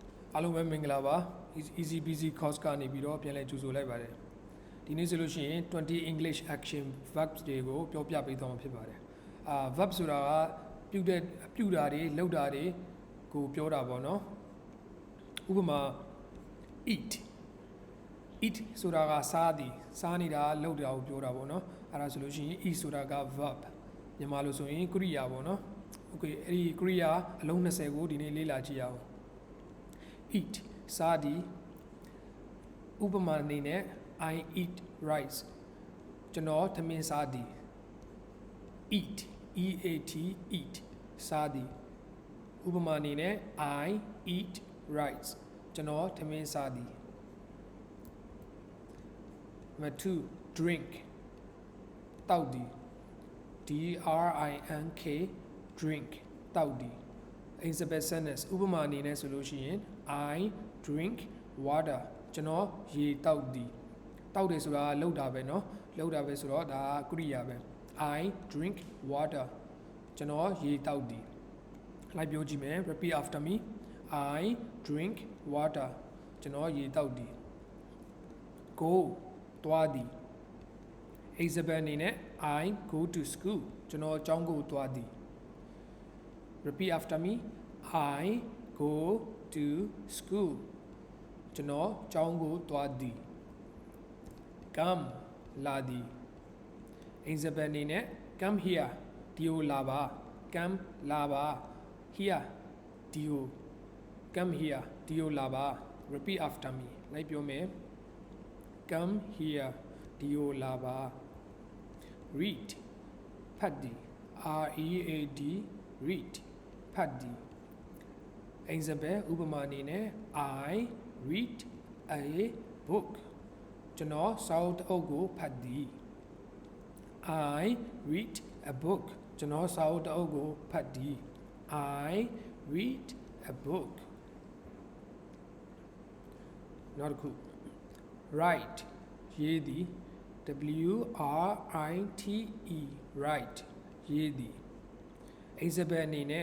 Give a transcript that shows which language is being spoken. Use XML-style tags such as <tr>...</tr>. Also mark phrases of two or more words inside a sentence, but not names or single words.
<my>အားလုံးပဲမင်္ဂလာပါ</my> <en>easy busy course</en> <my>ကနေပြီးတော့ပြန်လည်ကြိုဆိုလိုက်ပါတယ်ဒီနေ့ဆိုလို့ရှိရင်</my> <en>20 English action verbs</en> <my>တွေကိုပြောပြပေးသွားမှာဖြစ်ပါတယ်verb ဆိုတာ ကပြုတာတွေလုပ်တာတွေကိုပြောတာပေါ့နော်ဥပမာ eat ဆိုတာကစားသည်စားနေတာလုပ်တာကိုပြော တာပေါ့နော်အဲ့ဒါဆိုလို့ရှိရင် eat ဆိုတာက verb မြန်မာလိုဆိုရင်ကရိယာ ပေါ့နော် okay အဲ့ဒီကရိယာအလုံး20ကိုဒီနေ့လေ့လာကြည့်ရအောင် eat စားသည်ဥပမာအနေနဲ့</my> <en>I eat rice</en> <my>ကျွန်တော်ထမင်းစားသည်</my> <en>eat eat</en> <my>စားသည်ဥပမာအနေနဲ့</my> <en>I eat rice</en> <my>ကျွန်တော်ထမင်းစားသည်</my> <en>Number 2 drink</en> <my>တောက်သည်</my> <en>drink drink</en> <my>တောက်သည်</my> <en>example sentence</en> <my>ဥပမာအနေနဲ့ဆိုလို့ရှိရင်</my> <en>I drink water</en> <my>ကျွန်တော်ရေတောက်သည်တောက်တယ်ဆိုတာလှုပ်တာပဲเนาะလှုပ်တာပဲဆိုတော့ဒါကရိယာပဲ I</my> <en>drink water</en> <my>ကျွန်တော်ရေတောက်သည်လိုက်ပြောကြည့်မယ်</my> <en>repeat after me I drink water</en> <my>ကျွန်တော်ရေတောက်သည် go သွားသည် example အနေ</my> <en>နဲ့ I go to school</en> <my>ကျွန်တော်ကျောင်းကိုသွားသည်</my> <en>repeat after me I go to school</en> <my>ကျွန်တော်ကျော င်းကိုသွားသည် come လာသည် example အနေနဲ့</my> <en>come here</en> <my>ဒီကိုလာပါ come လာပါ here ဒီကို</my> <en>come here</en> <my>ဒီကိုလာပါ</my> <en>repeat after me</en> <my>လိုက်ပြောမယ်</my> <en>come here</en> <my>ဒီကိုလာပါ read ဖတ်သည်</my> <en>read read</en> <my>ဖတ်သည် example ဥပမာအနေနဲ့</my> <en>I read a book</en> <my>ကျွန်တော်စာအုပ်တစ်အုပ်ကိုဖတ်သည်</my> <en>I read a book</en> <my>ကျွန်တော်စာအုပ်တစ်အုပ်ကိုဖတ်သည်</my> <en>I read a book</en> <my>နောက်တစ်ခု write ရေးသည်</my> <en>write write</en> <my>ရေးသည် example အနေနဲ့</my>